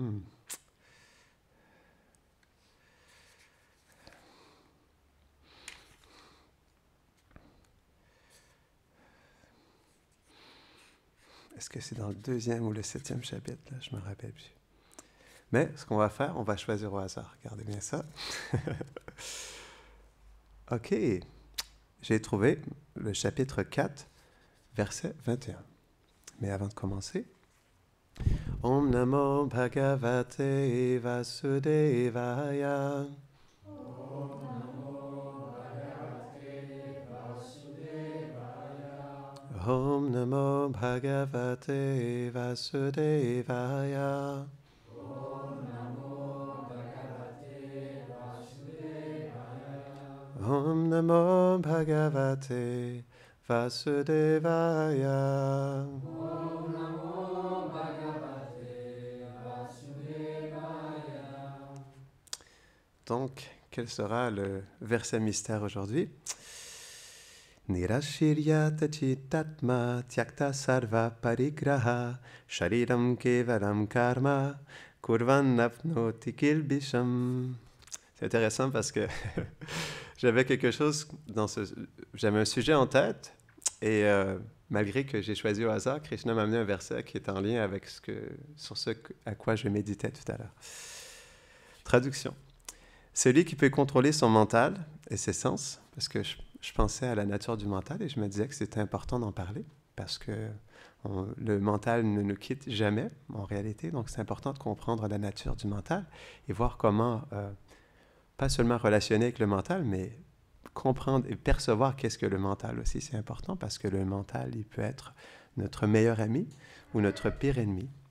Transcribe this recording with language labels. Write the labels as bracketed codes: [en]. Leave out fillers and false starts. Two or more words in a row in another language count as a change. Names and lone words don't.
[fr] Est-ce que c'est dans le 2e ou le 7e chapitre? Là, je ne me rappelle plus. Mais ce qu'on va faire, on va choisir au hasard. Regardez bien ça. OK. J'ai trouvé le chapitre 4, verset 21. Mais avant de commencer, [sa] Om Namo Bhagavate Vasudevaya. Om Namo Bhagavate Vasudevaya. Om Namo Bhagavate Vasudevaya. [fr] Donc, quel sera le verset mystère aujourd'hui? [sa] Nirashiryata chitatma tyakta sarva parigraha shariram kevalam karma kurvan apnoti kilbisham. [fr] C'est intéressant parce que j'avais quelque chose j'avais un sujet en tête et malgré que j'ai choisi au hasard, Krishna m'a amené un verset qui est en lien avec sur ce à quoi je méditais tout à l'heure. Traduction. Celui qui peut contrôler son mental et ses sens, parce que je pensais à la nature du mental et je me disais que c'était important d'en parler parce que le mental ne nous quitte jamais en réalité, donc c'est important de comprendre la nature du mental et voir comment, pas seulement relationner avec le mental, mais comprendre et percevoir qu'est-ce que le mental aussi, c'est important parce que le mental, il peut être notre meilleur ami ou notre pire ennemi.